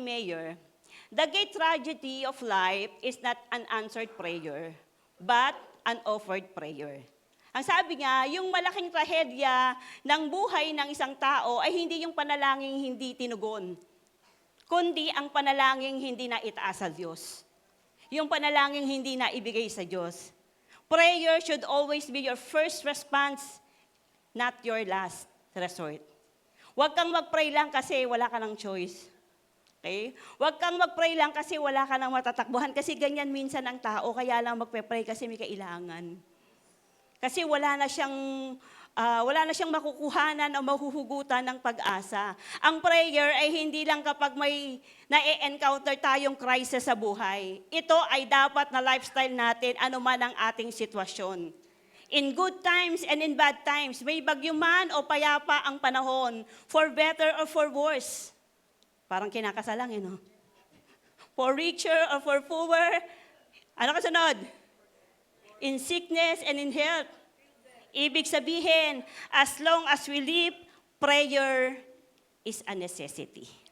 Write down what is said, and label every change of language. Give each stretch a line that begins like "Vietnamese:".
English: Mayer, the great tragedy of life is not an answered prayer, but an offered prayer.
Filipino: Ang sabi niya, yung malaking trahedya ng buhay ng isang tao ay hindi yung panalangin hindi tinugon, kundi ang panalangin hindi na itaas sa Diyos. Yung panalangin hindi na ibigay sa Diyos.
English: Prayer should always be your first response, not your last resort.
Filipino: Huwag kang mag-pray lang kasi wala ka ng choice. Okay? Huwag kang mag-pray lang kasi wala ka ng matatakbuhan. Kasi ganyan minsan ang tao, kaya lang magpe-pray kasi may kailangan. Kasi wala na siyang makukuhanan o mahuhugutan ng pag-asa. Ang prayer ay hindi lang kapag may na-encounter tayong crisis sa buhay. Ito ay dapat na lifestyle natin anuman ang ating sitwasyon.
English: In good times and in bad times,
Filipino: may bagyo man o payapa ang panahon,
English: for better or for worse.
Filipino: Parang kinakasalang, no?
English: For richer or for poorer.
Filipino: Ano kasunod?
English: In sickness and in health.
Filipino: Ibig sabihin,
English: as long as we live, prayer is a necessity.